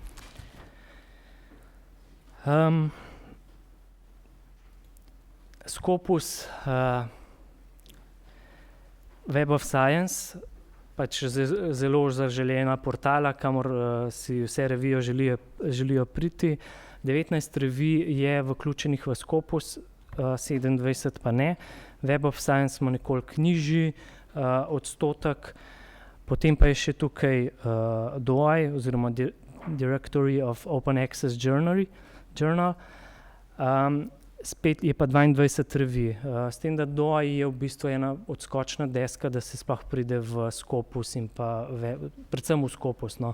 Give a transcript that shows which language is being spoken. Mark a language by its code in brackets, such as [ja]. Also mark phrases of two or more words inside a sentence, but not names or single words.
[sl] Scopus Web of Science, pač zelo zaželena portala, kamor si vse revijo želijo priti. 19 revij je vključenih v Scopus, 27 pa ne. Web of Science ima nekoliko nižji odstotek. Potem pa je še tukaj DOI oziroma Directory of Open Access Journal. Spet je pa 22 revij. S tem, da DOI je v bistvu ena odskočna deska, da se sploh pride v Scopus in pa predvsem v Scopus, no.